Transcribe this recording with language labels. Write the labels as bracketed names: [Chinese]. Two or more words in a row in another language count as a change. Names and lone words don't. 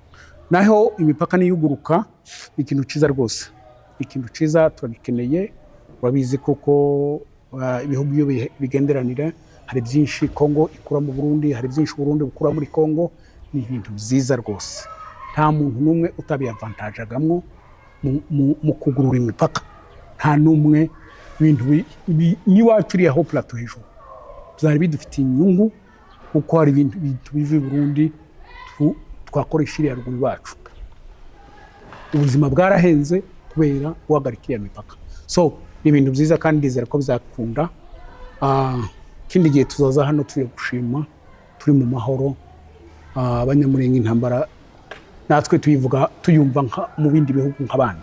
[Kinyarwanda] naho imipaka niyuguruka ikintu ciza rwose ikintu ciza turabikeneye urabizi koko ibihugu iyo bigenderanira hari byinshi Kongo ikura mu Burundi, hari byinshi Burundi bukura muri Kongo. Ni ibintu byiza rwose, nta muntu n'umwe utabiyavantajagamwo mu kugurura imipaka, nta n'umwe. Ibintu n'iwacu uriyaho plateau hejuru byari bidufitiye inyungu, kuko hari ibintu biva i Burundi twakoresha iriya ruguru iwacu. Ubuzima bwarahenze kubera guhagarika iriya mipaka. So ni ibintu byiza kandi ndizera ko bizakunda. Ikindi gihe tuzaza hano turi gushima, turi mu mahoro. Abanyamurenge intambara natwe tuyumva mu bindi bihugu nk'abandi.